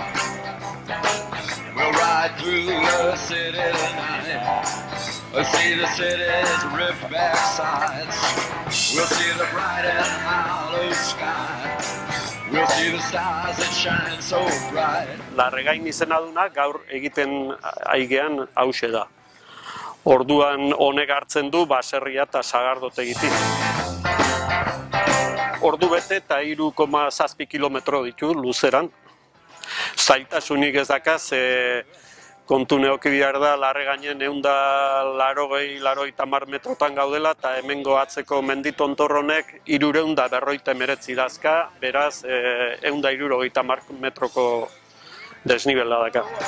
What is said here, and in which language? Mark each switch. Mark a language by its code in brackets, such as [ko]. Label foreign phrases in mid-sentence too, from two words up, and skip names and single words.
[en] We'll ride through the city tonight. We'll see the city's ripped back sides. We'll see the bright and hollow sky. We'll see the stars that shine so bright. [eu] Larregain izena duna gaur egiten aigean hauxe da. Orduan honek hartzen du baserria eta sagardotegitik. Ordu bete eta 3,7 kilometro ditu luzeran. Zailtasunik ez dakaz, kontu neoki behar da Larregainen 180 metrotan gaudela eta hemengo atzeko menditontor honek 359 dazka, beraz 160 metroko desnibela daka.